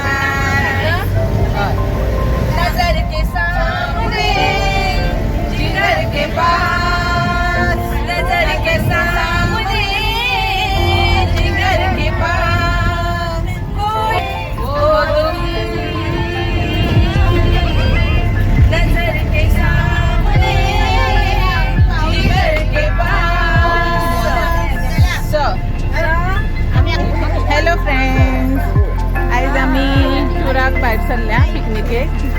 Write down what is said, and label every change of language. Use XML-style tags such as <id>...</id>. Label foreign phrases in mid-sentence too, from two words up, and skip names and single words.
<hi>नजर के सामने जिगर के पास नजर के सामने जिगर के पास वो तुम</hi> <en>hello friends,</en> <kok>आयज आमी टुराक भायर सरल्या पिकनिकेक.</kok>